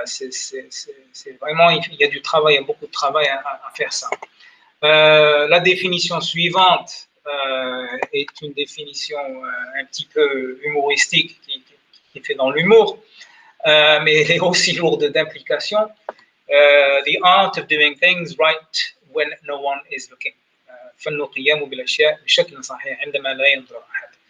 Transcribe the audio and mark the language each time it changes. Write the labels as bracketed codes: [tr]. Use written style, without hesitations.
[fr] C'est vraiment, il y a du travail, il y a beaucoup de travail à faire ça. La définition suivante est une définition un petit peu humoristique qui est faite dans l'humour, mais elle est aussi lourde d'implications. [en] The art of doing things right when no one is looking. [ar] فن القيام بالأشياء بشكل صحيح عندما لا ينظر أحد.